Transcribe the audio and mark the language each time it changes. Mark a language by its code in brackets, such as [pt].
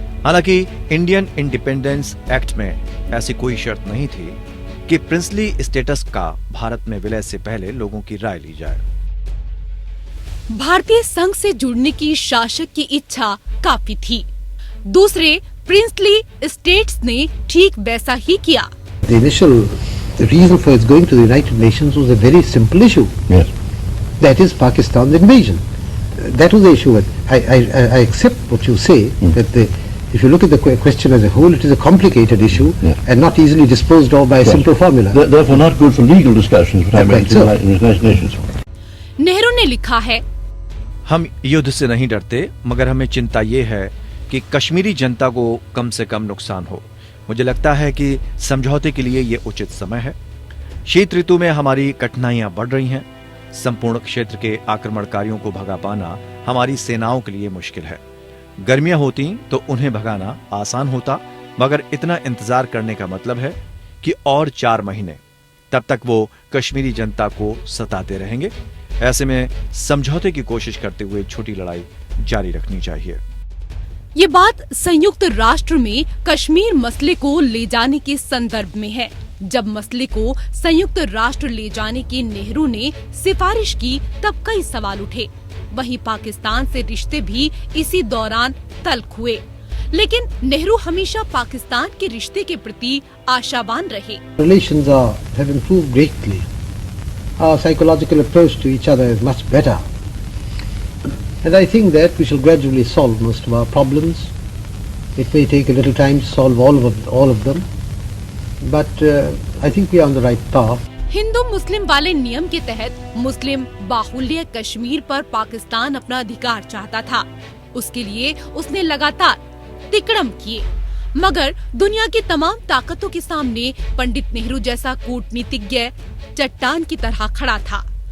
[hi] हालांकि Indian independence act में ऐसी कोई शर्त नहीं थी कि प्रिंसली स्टेटस का भारत में विलय से पहले लोगों की राय ली जाए। भारतीय संघ से जुड़ने की शासक की इच्छा काफी थी। दूसरे प्रिंसली स्टेट्स ने ठीक वैसा ही किया। [en] The initial reason for its going to the United Nations was a very simple issue. Yes. That is Pakistan's invasion. That was the issue. I accept what you say, that if you look at the question as a whole, it is a complicated issue and not easily disposed of by a simple formula. Therefore not good for legal discussions, but I mean, Right, sir. in the United Nations. [hi] Nehru ने लिखा है, हम युद्ध से नहीं डरते, मगर हमें चिंता ये है कि कश्मीरी जनता को कम से कम नुकसान हो। मुझे लगता है कि समझौते के लिए ये उचित समय है। शीत ऋतु में हमारी कठिनाइयां बढ़ रही हैं। संपूर्ण क्षेत्र के आक्रमणकारियों को भगा पाना हमारी सेनाओं के लिए मुश्किल है। गर्मियां होती तो उन्हें भगाना आसान होता, मगर इतना इंतजार करने का मतलब है कि और 4 महीने तब तक वो कश्मीरी जनता को सताते रहेंगे। ऐसे में समझौते की कोशिश करते हुए छोटी लड़ाई जारी रखनी चाहिए। ये बात संयुक्त राष्ट्र में कश्मीर मसले को ले जाने के संदर्भ में है। जब मसले को संयुक्त राष्ट्र ले जाने की नेहरू ने सिफारिश की, तब कई सवाल उठे। वहीं पाकिस्तान से रिश्ते भी इसी दौरान तल्ख हुए, लेकिन नेहरू हमेशा पाकिस्तान के रिश्ते के प्रति आशावान रहे। [en] Relations have improved greatly. Our psychological approach to each other is much better. And I think that we shall gradually solve most of our problems. It may take a little time to solve all of them, but I think we are on the right path. [hi] Hindu मुस्लिम वाले नियम के तहत मुस्लिम बाहुल्य कश्मीर पर पाकिस्तान अपना अधिकार चाहता था। उसके लिए उसने लगातार तिकड़म किए, मगर दुनिया की तमाम ताकतों के सामने पंडित नेहरू जैसा कूटनीतिज्ञ चट्टान की तरह खड़ा था।